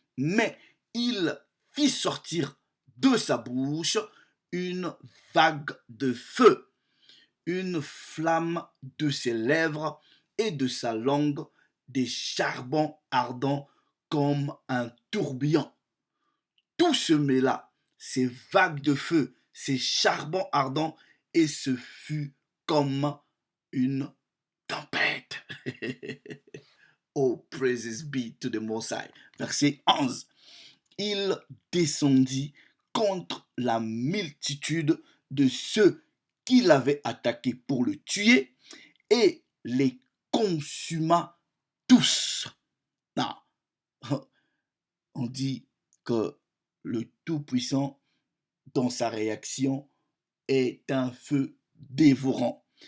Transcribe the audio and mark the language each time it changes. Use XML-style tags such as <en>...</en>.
<fr>Mais il fit sortir de sa bouche une vague de feu, une flamme de ses lèvres et de sa langue des charbons ardents comme un tourbillon. Tout se mêla, ces vagues de feu, ces charbons ardents, et ce fut comme une tempête.</fr> <en>Oh, praises be to the Most High.</en> <fr>Verset 11. Il descendit contre la multitude de ceux qui l'avaient attaqué pour le tuer et les consuma tous. Non. On dit que le Tout-Puissant, dans sa réaction, est un feu dévorant.</fr>